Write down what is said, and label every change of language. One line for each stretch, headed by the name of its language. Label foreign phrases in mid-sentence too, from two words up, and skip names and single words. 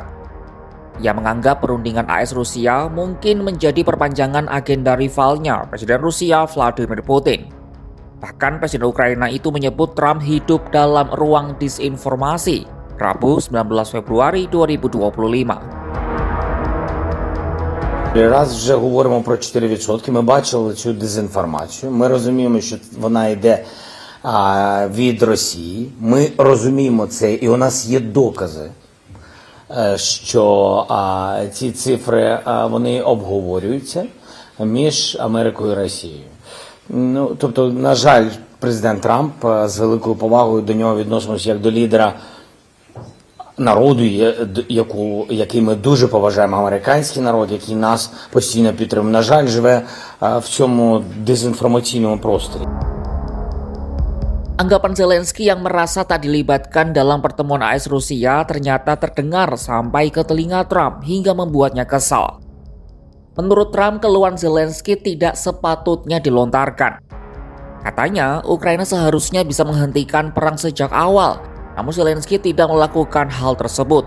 Indonesian: Ia menganggap perundingan AS Rusia mungkin menjadi perpanjangan agenda rivalnya, Presiden Rusia Vladimir Putin. Bahkan Presiden Ukraina itu menyebut Trump hidup dalam ruang disinformasi, Rabu 19 Februari 2025.
Ukrainian: Раз вже говоримо про 4%, ми бачили цю дезінформацію, ми розуміємо, що вона йде від Росії. Ми розуміємо це, і у нас є докази, що ці цифри вони обговорюються між Америкою і Росією. Ну, тобто, на жаль, президент Трамп з великою повагою до нього відносимося як до лідера народу, який ми дуже поважаємо, американський народ, який нас постійно підтримує, на жаль, живе в цьому дезінформаційному просторі.
Indonesian: Anggapan Zelensky yang merasa tak dilibatkan dalam pertemuan AS Rusia ternyata terdengar sampai ke telinga Trump hingga membuatnya kesal. Menurut Trump, keluhan Zelensky tidak sepatutnya dilontarkan. Katanya, Ukraina seharusnya bisa menghentikan perang sejak awal, namun Zelensky tidak melakukan hal tersebut.